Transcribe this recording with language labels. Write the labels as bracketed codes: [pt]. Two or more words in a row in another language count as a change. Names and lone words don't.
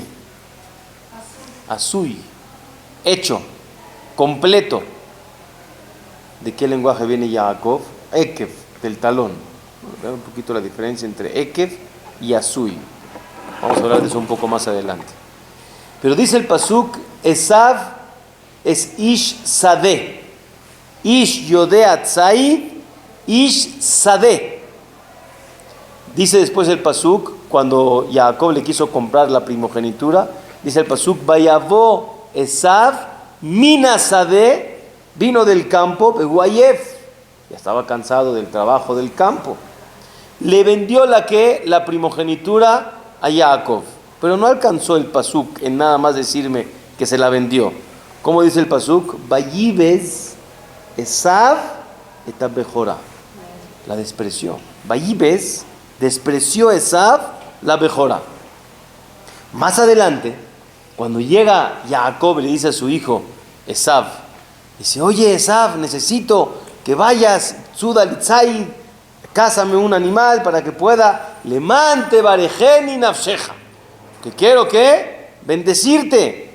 [es] Azui, hecho, completo. ¿De qué lenguaje viene Jacob? Ekev, del talón. Vean un poquito la diferencia entre Ekev y Azui. Vamos a hablar de eso un poco más adelante. Pero dice el pasuk, Esav es [he] איש שדה. איש יודע ציד, איש שדה. [es] Dice después el pasuk, cuando Jacob le quiso comprar la primogenitura, dice el pasuk, [he] ויבא עשו מן השדה, [es] vino del campo, Beguayef, ya estaba cansado del trabajo del campo. Le vendió la primogenitura a Jacob, pero no alcanzó el pasuk en nada más decirme que se la vendió. ¿Cómo dice el pasuk? [he] ויבז עשו את הבכורה. [es] La despreció. Vayibes despreció Esav la Bejorá. Más adelante, cuando llega Jacob y le dice a su hijo Esav, dice, oye Esav, necesito que vayas, Tzudalitzai, cásame un animal para que pueda, [he] למען תברכני נפשך, [es] que quiero que bendecirte.